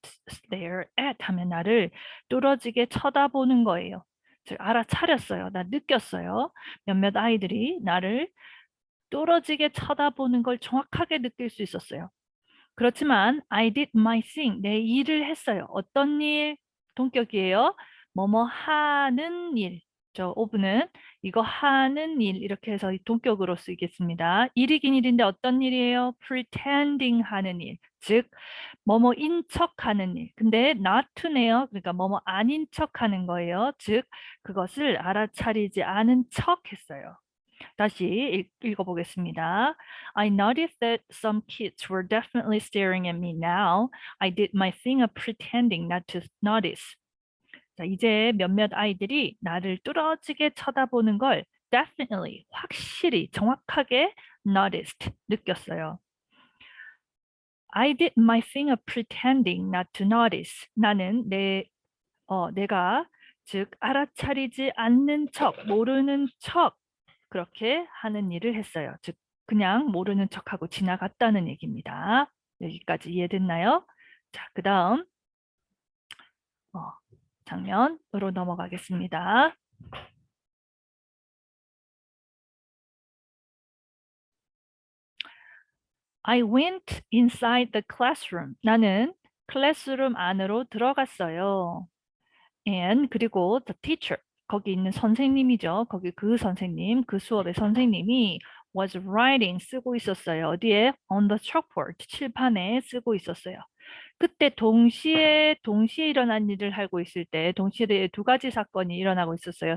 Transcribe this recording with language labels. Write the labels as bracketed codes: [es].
[ko] stare at 하면 나를 뚫어지게 쳐다보는 거예요. 즉 알아차렸어요. 나 느꼈어요. 몇몇 아이들이 나를 뚫어지게 쳐다보는 걸 정확하게 느낄 수 있었어요. 그렇지만 [en] I did my thing. [ko] 내 일을 했어요. 어떤 일? 동격이에요. 뭐뭐 하는 일. 저 오브는 이거 하는 일 이렇게 해서 동격으로 쓰겠습니다. 일이긴 일인데 어떤 일이에요? [en] pretending [ko] 하는 일. 즉 뭐뭐인 척하는 일. 근데 [en] not to [ko] 네요. 그러니까 뭐뭐 아닌 척하는 거예요. 즉 그것을 알아차리지 않은 척 했어요. 다시 읽어보겠습니다. [en] I noticed that some kids were definitely staring at me now. I did my thing of pretending not to notice. [ko] 자, 이제 몇몇 아이들이 나를 뚫어지게 쳐다보는 걸 [en] definitely, [ko] 확실히, 정확하게 [en] noticed, [ko] 느꼈어요. [en] I did my thing of pretending not to notice. [ko] 나는 내가 즉 알아차리지 않는 척, 모르는 척 그렇게 하는 일을 했어요. 즉 그냥 모르는 척하고 지나갔다는 얘기입니다. 여기까지 이해됐나요? 자, 그 다음 장면으로 넘어가겠습니다. [en] I went inside the classroom. [ko] 나는 클래스룸 안으로 들어갔어요. [en] And [ko] 그리고 [en] the teacher [ko] 거기 있는 선생님이죠. 거기 그 선생님, 그 수업의 선생님이 [en] was writing [ko] 쓰고 있었어요. 어디에? [en] On the chalkboard [ko] 칠판에 쓰고 있었어요. 그때 동시에 일어난 일을 하고 있을 때 동시에 두 가지 사건이 일어나고 있었어요.